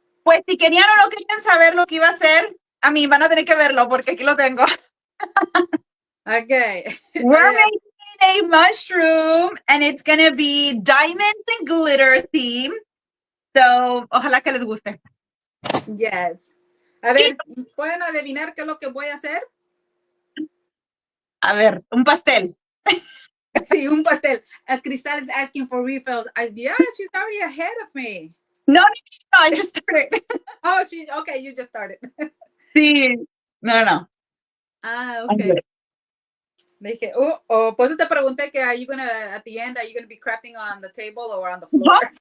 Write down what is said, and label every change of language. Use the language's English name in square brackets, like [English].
[Spanish] Pues si querían o no querían saber lo que iba a hacer, a mí van a tener que verlo porque aquí lo tengo. [English] Okay. We're making a mushroom and it's going to be diamonds and glitter theme. [Spanish] So, ojalá que les guste. [English] Yes. [Spanish] A ver, ¿pueden adivinar qué es lo que voy a hacer? A ver, un pastel. Sí, un pastel. [English] Cristal is asking for refills. Yeah, she's already ahead of me. No, I just started. Oh, okay, you just started. [Spanish] Sí. No. Ah, [English] I'm okay. good. Dije, pues te pregunté que are you gonna, at the end, are you gonna be crafting on the table or on the floor?